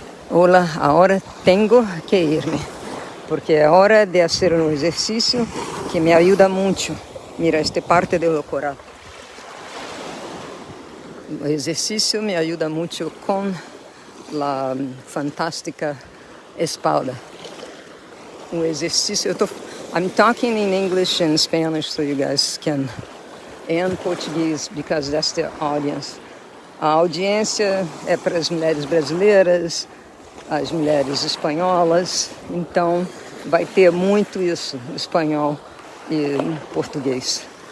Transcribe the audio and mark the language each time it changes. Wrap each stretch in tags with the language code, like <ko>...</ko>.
<es>Hola, ahora tengo que irme, porque</es> <pt>é hora de fazer um exercício que me ajuda muito.</pt> <es>Mira,</es> <pt>esta parte do coral. O exercício me ajuda muito com a fantástica</pt> <es>espalda.</es> <pt>O exercício,</pt> <en>I'm talking in English and Spanish so you guys can, and Portuguese because that's the audience.</en> <pt>A audiência é para as mulheres brasileiras, as mulheres espanholas, então vai ter muito isso, espanhol e português.</pt>